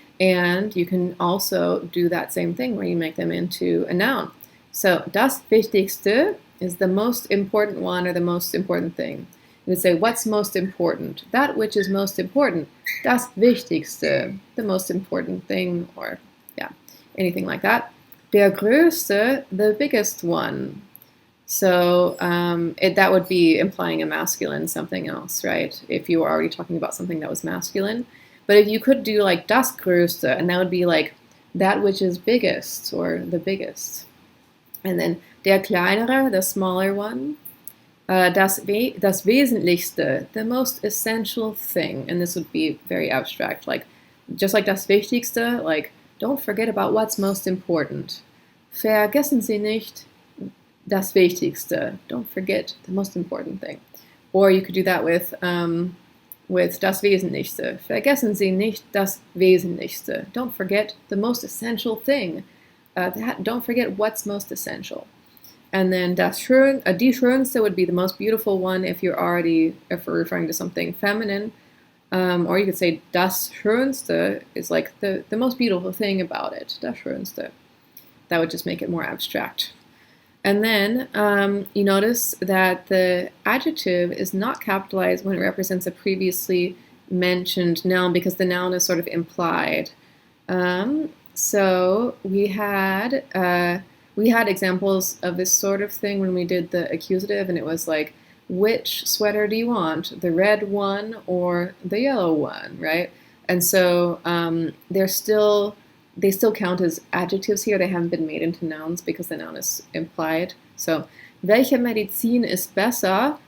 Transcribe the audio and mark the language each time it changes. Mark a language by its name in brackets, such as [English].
[English] And you can also do that same thing where you make them into a noun. So [German] das Wichtigste [English] is the most important one or the most important thing. You would say, what's most important? That which is most important. [German] Das Wichtigste, [English] the most important thing, or yeah, anything like that. [German] Der größte, [English] the biggest one. So that would be implying a masculine something else, right? If you were already talking about something that was masculine. But if you could do like [German] das größte, [English] and that would be like that which is biggest or the biggest. And then [German] der kleinere, [English] the smaller one. [German] Das Wesentlichste, [English] the most essential thing. And this would be very abstract, like just like [German] das Wichtigste, [English] like don't forget about what's most important. [German] Vergessen Sie nicht das Wichtigste. [English] Don't forget the most important thing. Or you could do that with [German] das Wesentlichste. Vergessen Sie nicht das Wesentlichste. [English] Don't forget the most essential thing. Don't forget what's most essential. And then [German] die schönste [English] would be the most beautiful one if we're referring to something feminine. Or you could say [German] das Schönste [English] is like the most beautiful thing about it. [German] Das Schönste. [English] That would just make it more abstract. And then you notice that the adjective is not capitalized when it represents a previously mentioned noun because the noun is sort of implied. So we had examples of this sort of thing when we did the accusative, and it was like, which sweater do you want? The red one or the yellow one, right? And so they still count as adjectives here. They haven't been made into nouns because the noun is implied. So, [German] welche Medizin ist besser?